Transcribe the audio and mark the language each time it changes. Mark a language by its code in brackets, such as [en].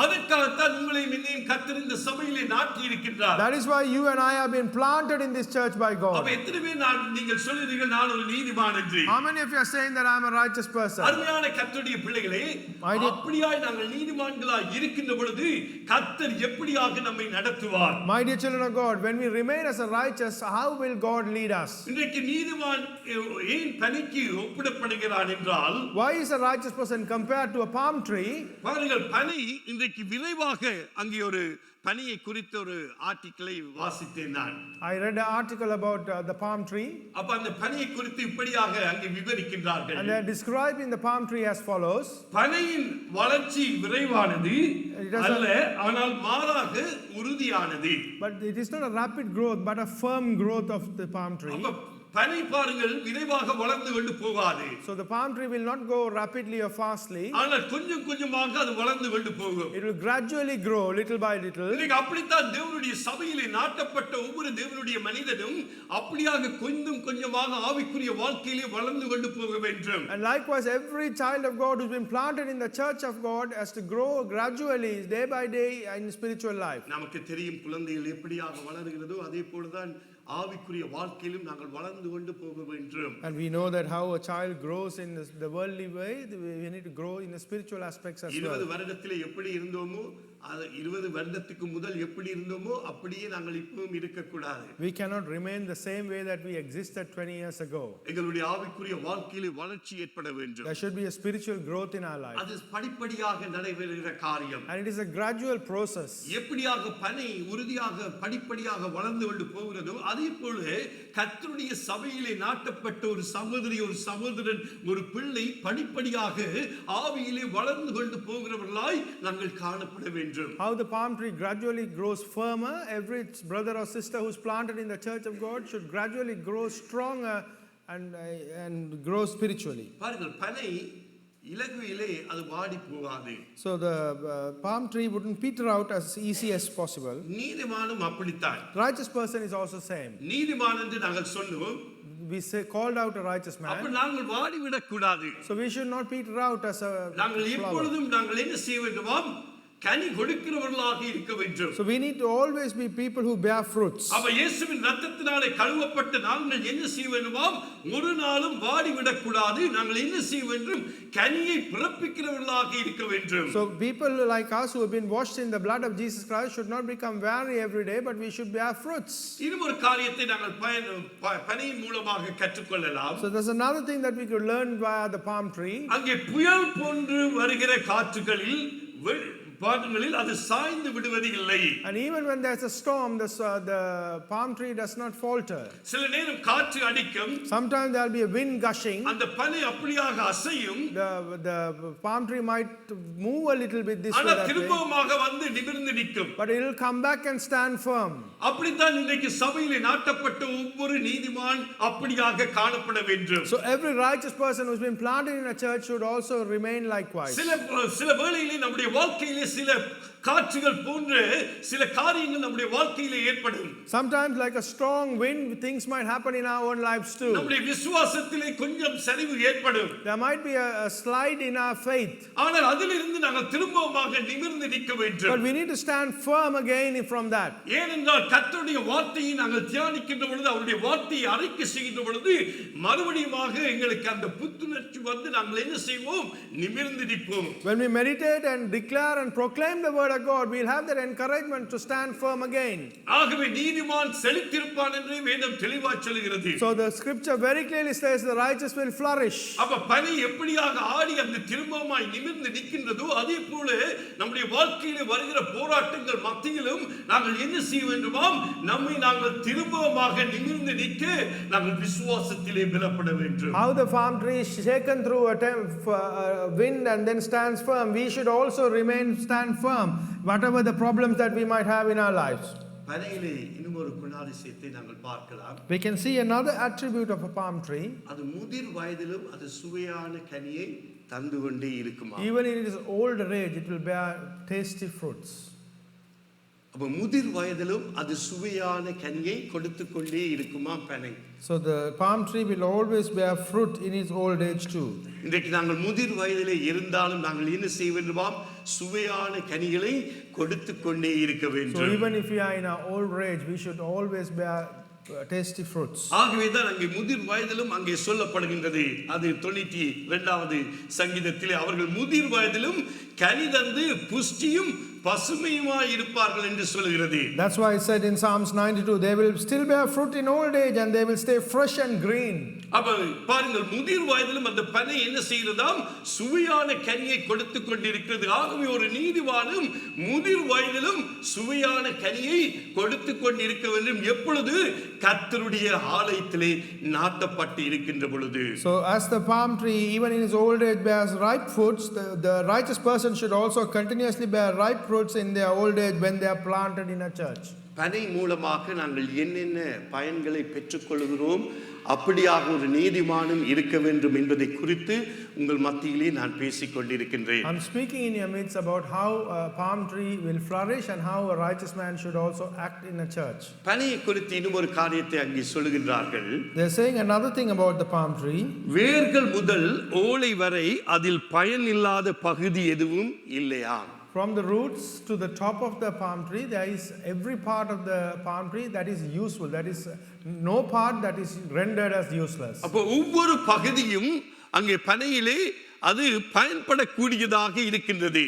[ta] அதற்காகத்தான் உங்களை என்னையும் கர்த்தர் இந்த சபையிலே நாட்டி இருக்கின்றார். [en] That is why you and I have been planted in this church by God. [ta] அப்ப எத்தனை பேர் நீங்கள் சொல்றீர்கள் நான் ஒரு நீதிமான் என்று? [en] How many of you are saying that I am a righteous person? [ta] அருமையான கர்த்தருடைய பிள்ளைகளே, அப்படியாய் நாங்கள் நீதிமான்களாய் இருக்கின்ற பொழுது கர்த்தர் எப்படியாக நம்மை நடத்துவார்? [en] My dear children of God, when we remain as a righteous, how will God lead us? [ta] இன்றைக்கு நீதிமான் ஏன் பனிக்கு ஒப்பிடப்படுகிறான் என்றால், [en] why is a righteous person compared to a palm tree? [ta] பாருங்கள், பனி இன்றைக்கு விரைவாக அங்கே ஒரு பனியை குறித்த ஒரு ஆர்டிகிளை வாசித்தேன் நான். [en] I read an article about the palm tree. [ta] அப்ப அந்த பனியை குறித்து இப்படியாக அங்கே விவரிக்கின்றார்கள். [en] And they are describing the palm tree as follows. [ta] பனியின் வளர்ச்சி விரைவானது அல்ல, ஆனால் மாறாக உறுதியானது. [en] But it is not a rapid growth but a firm growth of the palm tree. [ta] பனி பாருங்கள் விரைவாக வளர்ந்து கொண்டு போகாது. [en] So the palm tree will not go rapidly or fastly. [ta] ஆனால் கொஞ்சம் கொஞ்சமாக அது வளர்ந்து கொண்டு போகும். [en] It will gradually grow little by little. [ta] இன்னைக்கு அப்படித்தான் தேவனுடைய சபையிலே நாட்டப்பட்ட ஒவ்வொரு தேவனுடைய மனிதனும் அப்படியாக கொஞ்சம் கொஞ்சமாக ஆவிக்குரிய வாழ்க்கையிலே வளர்ந்து கொண்டு போக வேண்டும். [en] And likewise every child of God who's been planted in the church of God has to grow gradually day by day in spiritual life. [ta] நமக்கு தெரியும் குழந்தைகள் எப்படியாக வளருகிறதோ அதே போலதான் ஆவிக்குரிய வாழ்க்கையிலும் நாங்கள் வளர்ந்து கொண்டு போக வேண்டும். [en] And we know that how a child grows in the worldly way, we need to grow in the spiritual aspects as well. [ta] 20 வருடத்திலே எப்படி இருந்தோமோ அது 20 வருடத்துக்கு முதல் எப்படி இருந்தோமோ அப்படியே நாங்கள் இப்பவும் இருக்கக்கூடாது. [en] We cannot remain the same way that we existed 20 years ago. [ta] எங்களுடைய ஆவிக்குரிய வாழ்க்கையிலே வளர்ச்சி ஏற்பட வேண்டும். [en] There should be a spiritual growth in our life. [ta] அது படிப்படியாக நடைபெறுகிற காரியம். [en] And it is a gradual process. [ta] எப்படியாக பனை உறுதியாக படிப்படியாக வளர்ந்து கொண்டு போகிறதோ அதே போல கர்த்தருடைய சபையிலே நாட்டப்பட்ட ஒரு சகோதரி ஒரு சகோதரன் ஒரு பிள்ளை படிப்படியாக ஆவியிலே வளர்ந்து கொண்டு போகிறவர்களாய் நாங்கள் காணப்பட வேண்டும். [en] How the palm tree gradually grows firmer, every brother or sister who's planted in the church of God should gradually grow stronger and grow spiritually. [ta] பாருங்கள் பனை இலகுவிலே அது வாடி போகாது. [en] So the palm tree wouldn't peter out as easy as possible. [ta] நீதிமானும் அப்படித்தான். [en] Righteous person is also same. [ta] நீதிமான் என்று நாங்கள் சொல்லுவோம். [en] We say called out a righteous [ta] அப்ப [en] man. [ta] நாங்கள் வாடி விடக்கூடாது. [en] So we should not peter out as a [ta] நாங்கள் [en] flower. [ta] எப்பொழுதும் நாங்கள் என்ன செய்ய வேண்டுமாம் கனி கொடுக்கிறவர்களாக இருக்க வேண்டும். [en] So we need to always be people who bear fruits. [ta] அப்ப இயேசுவின் இரத்தத்தினாலே கழுவப்பட்ட நாங்கள் என்ன செய்ய வேண்டுமாம் ஒரு நாளும் வாடி விடக்கூடாது. நாங்கள் என்ன செய்ய வேண்டும் கனியை பிறப்பிக்கிறவர்களாக இருக்க வேண்டும். [en] So people like us who have been washed in the blood of Jesus Christ should not become weary every day, but we should bear fruits. [ta] இன்னும் ஒரு காரியத்தை நாங்கள் பனியின் மூலமாக கற்றுக்கொள்ளலாம். [en] So there's another thing that we could learn via the palm tree. [ta] அங்கே புயல் போன்று வருகிற காற்றுகளில் பாதங்களில் அது சாய்ந்து விடுவது இல்லை. [en] And even when there's a storm, the palm tree does not falter. [ta] சில நேரம் காற்று அடிக்கும். [en] Sometimes there'll be a wind gushing. [ta] அந்த பனை அப்படியாக அசையும். [en] The palm tree might move a little bit this way, [ta] ஆனா [en] that way, [ta] திரும்பமாக வந்து நிமிர்ந்து நிற்கும். [en] but it will come back and stand firm. [ta] அப்படித்தான் இன்றைக்கு சபையிலே நாட்டப்பட்ட ஒவ்வொரு நீதிமான் அப்படியாக காணப்பட வேண்டும். [en] So every righteous person who's been planted in a church should also remain likewise. [ta] சில வேளையிலே நம்முடைய வாழ்க்கையிலே சில காற்றுகள் போன்ற சில காரியங்கள் நம்முடைய வாழ்க்கையிலே ஏற்படும். [en] Sometimes like a strong wind, things might happen in our own lives too. [ta] நம்முடைய விசுவாசத்திலே கொஞ்சம் சரிவு ஏற்படும். [en] There might be a slide in our faith. [ta] ஆனால் அதிலிருந்து நாங்கள் திரும்பமாக நிமிர்ந்து நிற்க வேண்டும். [en] But we need to stand firm again from that. [ta] ஏனென்றால் கர்த்தருடைய வார்த்தையை நாங்கள் தியானிக்கின்ற பொழுது அவருடைய வார்த்தையை அறிக்கை செய்கின்ற பொழுது மறுபடியுமாக எங்களுக்கு அந்த புத்துணர்ச்சி வந்து நாங்கள் என்ன செய்வோம் நிமிர்ந்து நிற்போம். [en] When we meditate and declare and proclaim the word of God, we'll have that encouragement to stand firm again. [ta] ஆகவே நீதிமான் செழித்திருப்பான் என்று வேதம் தெளிவாக சொல்கிறது. [en] So the scripture very clearly says the righteous will flourish. [ta] அப்ப பனி எப்படியாக ஆடி அந்த திரும்பமாய் நிமிர்ந்து நிற்கின்றதோ அதே போல நம்முடைய வாழ்க்கையிலே வருகிற போராட்டங்கள் மத்தியிலும் நாங்கள் என்ன செய்ய வேண்டுமாம் நம்மை நாங்கள் திரும்பமாக நிமிர்ந்து நிற்க நாங்கள் விசுவாசத்திலே பலப்பட வேண்டும். [en] How the palm tree is shaken through a wind and then stands firm, we should also stand firm whatever the problems that we might have in our lives. [ta] பனையிலே இன்னும் ஒரு குணாதிசயத்தை நாங்கள் பார்க்கலாம். [en] We can see another attribute of a palm tree. [ta] அது முதிர் வயதிலும் அது சுவையான கனியை தந்து கொண்டே இருக்குமா. [en] Even in its old age it will bear tasty fruits. [ta] அப்ப முதிர் வயதிலும் அது சுவையான கனியை கொடுத்து கொண்டே இருக்குமா பனை. [en] So the palm tree will always bear fruit in its old age too. [ta] இன்றைக்கு நாங்கள் முதிர் வயதிலே இருந்தாலும் நாங்கள் என்ன செய்ய வேண்டுமாம் சுவையான கனிகளை கொடுத்து கொண்டே இருக்க [en] So [ta] வேண்டும். [en] even if we are in our old age, we should always bear tasty fruits. [ta] ஆகவே தான் அங்கே முதிர் வயதிலும் அங்கே சொல்லப்படுகின்றது. அது 92வது சங்கீதத்திலே அவர்கள் முதிர் வயதிலும் கனி தந்து புஷ்டியும் பசுமையுமாய் இருப்பார்கள் என்று சொல்கிறது. [en] That's why it said in Psalms 92, they will still bear fruit in old age and they will stay fresh and green. [ta] அப்ப பாருங்கள் முதிர் வயதிலும் அந்த பனை என்ன செய்கிறதாம் சுவையான கனியை கொடுத்து கொண்டிருக்கிறது. ஆகவே ஒரு நீதிமானும் முதிர் வயதிலும் சுவையான கனியை கொடுத்து கொண்டிருக்க வேண்டும். எப்பொழுது கர்த்தருடைய ஆலயத்திலே நாட்டப்பட்டு இருக்கின்ற பொழுது. [en] So as the palm tree even in his old age bears ripe fruits, the righteous person should also continuously bear ripe fruits in their old age when they are planted in a church. [ta] பனை மூலமாக நாங்கள் என்னென்ன பயன்களை பெற்றுக்கொள்கிறோம் அப்படியாக ஒரு நீதிமானும் இருக்க வேண்டும் என்பதை குறித்து உங்கள் மத்தியிலே நான் பேசிக் கொண்டிருக்கின்றேன். [en] I'm speaking in your midst about how a palm tree will flourish and how a righteous man should also act in a church. [ta] பனையை குறித்து இன்னும் ஒரு காரியத்தை அங்கே சொல்லுகின்றார்கள். [en] They're saying another thing about the palm tree. [ta] வேர்கள் முதல் ஓலை வரை அதில் பயன் இல்லாத பகுதி எதுவும் இல்லையா. [en] From the roots to the top of the palm tree, there is every part of the palm tree that is useful. That is no part that is rendered as useless. [ta] அப்போ ஒவ்வொரு பகுதியும் அங்கே பனையிலே அது பயன்படக்கூடியதாக இருக்கின்றது.